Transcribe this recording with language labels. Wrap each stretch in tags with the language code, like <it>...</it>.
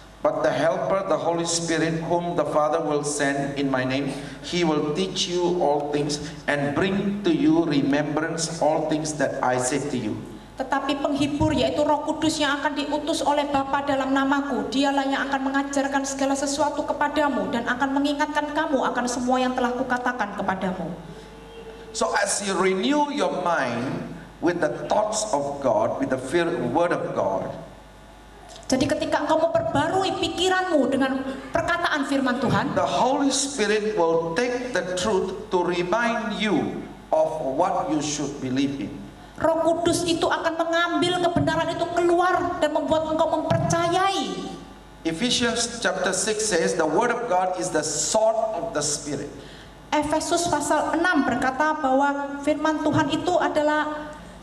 <en>But the Helper, the Holy Spirit, whom the Father will send in my name, he will teach you all things and bring to you remembrance all things that I said to you.</en> <id>Tetapi penghibur, yaitu Roh Kudus yang akan diutus oleh Bapa dalam namaku, dialah yang akan mengajarkan segala sesuatu kepadamu dan akan mengingatkan kamu akan semua yang telah kukatakan kepadamu.</id> <en>So as you renew your mind with the thoughts of God, with the word of God,</en> <id>Jadi ketika engkau memperbarui pikiranmu dengan perkataan firman Tuhan,</id> <en>the Holy Spirit will take the truth to remind you of what you should believe in.</en> <id>Roh Kudus itu akan mengambil kebenaran itu keluar dan membuat engkau mempercayai.</id> <en>Ephesians chapter 6 says the word of God is the sword of the Spirit.</en> <id>Efesus pasal 6 berkata bahwa firman Tuhan itu adalah</id>